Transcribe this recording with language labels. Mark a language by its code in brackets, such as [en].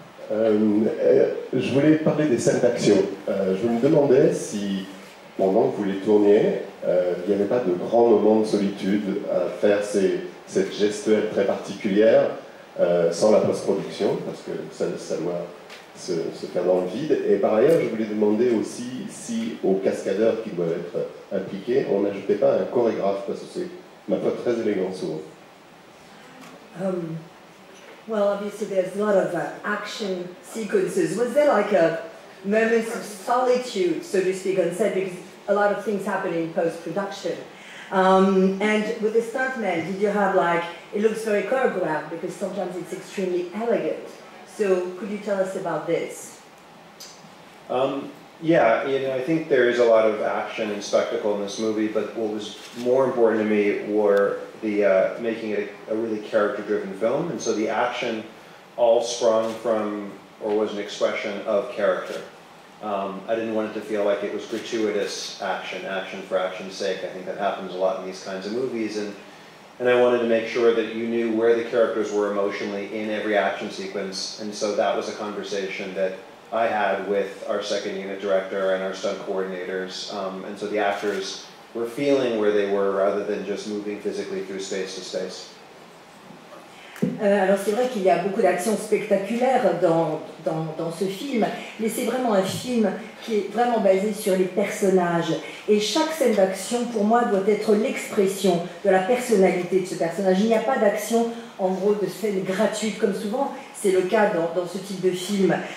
[fr] Je voulais parler des scènes d'action. Je me demandais si, pendant que vous les tourniez, il n'y avait pas de grands moments de solitude à faire cette gestuelle très particulière sans la post-production, parce que ça doit se faire dans le vide. Et par ailleurs, je voulais demander aussi si aux cascadeurs qui doivent être impliqués, on n'ajoutait pas un chorégraphe, parce que c'est, ma foi, très élégant souvent. [en] Well, obviously there's a lot of action sequences. Was there like a moment of solitude, so to speak, on set, because a lot of things happen in post-production? And with the stuntmen, did you have like, it looks very choreographed because sometimes it's extremely elegant. So could you tell us about this? Yeah, I think there is a lot of action and spectacle in this movie, but what was more important to me were the making it a really character-driven film, and so the action all sprung from, or was an expression of character. I didn't want it to feel like it was gratuitous action for action's sake. I think that happens a lot in these kinds of movies, and I wanted to make sure that you knew where the characters were emotionally in every action sequence, and so that was a conversation that I had with our second unit director and our stunt coordinators, and so the actors were feeling where they were rather than just moving physically through space to space. [fr] Alors c'est vrai qu'il y a beaucoup d'actions spectaculaires dans ce film, mais c'est vraiment un film qui est vraiment basé sur les personnages. Et chaque scène d'action, pour moi, doit être l'expression de la personnalité de ce personnage. Il n'y a pas d'action, en gros, de scène gratuite, comme souvent c'est le cas dans ce type de film.